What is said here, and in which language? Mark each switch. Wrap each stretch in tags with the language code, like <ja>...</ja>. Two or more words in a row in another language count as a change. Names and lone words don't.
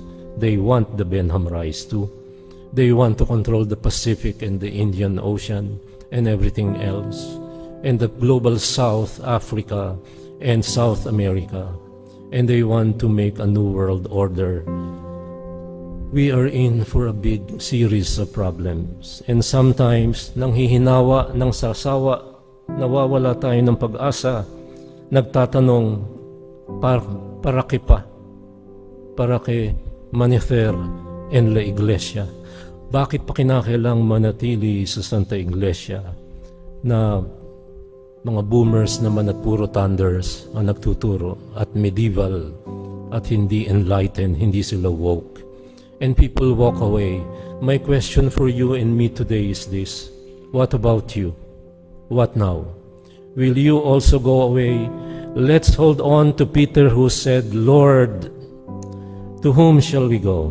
<en>They want the Benham Rise too. They want to control the Pacific and the Indian Ocean and everything else, and the global South Africa and South America, and they want to make a new world order. We are in for a big series of problems, and sometimes</en> <tl>nang hihinawa, nang sasawa, nawawala tayo ng pag-asa, nagtatanong, para kay Manifer</tl> <es>en la Iglesia.</es> <tl>Bakit pa kinakailang manatili sa Santa Iglesia na mga boomers naman at puro thunders ang nagtuturo at medieval at hindi enlightened, hindi sila woke?</tl> <en>And people walk away. My question for you and me today is this: what about you? What now? Will you also go away? Let's hold on to Peter, who said, "Lord, to whom shall we go?</en>